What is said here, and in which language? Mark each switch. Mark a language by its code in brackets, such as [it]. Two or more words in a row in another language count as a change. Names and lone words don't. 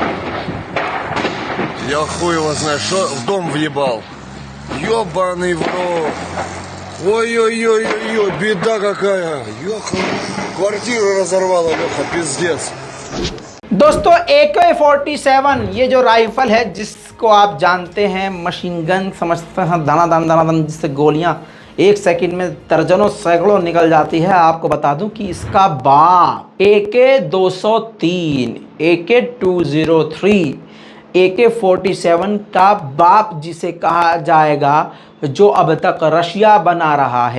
[ru] Я хуй его знаю, что в дом въебал. Ёбаный в рот. Ой-ой-ой-ой-ой, беда какая. Ёха, квартиру разорвала, Леха, пиздец. [hi] दोस्तों AK-47 ये जो राइफल है, जिसको आप जानते हैं [en] machine gun [hi] समझते हैं, दाना दाना जिससे गोलियां 1 सेकंड में दर्जनों सैकड़ों निकल जाती है। आपको बता दूं कि इसका बाप AK-203, AK-203, AK-47 का बाप जिसे कहा जाएगा, जो अब तक रशिया बना रहा है।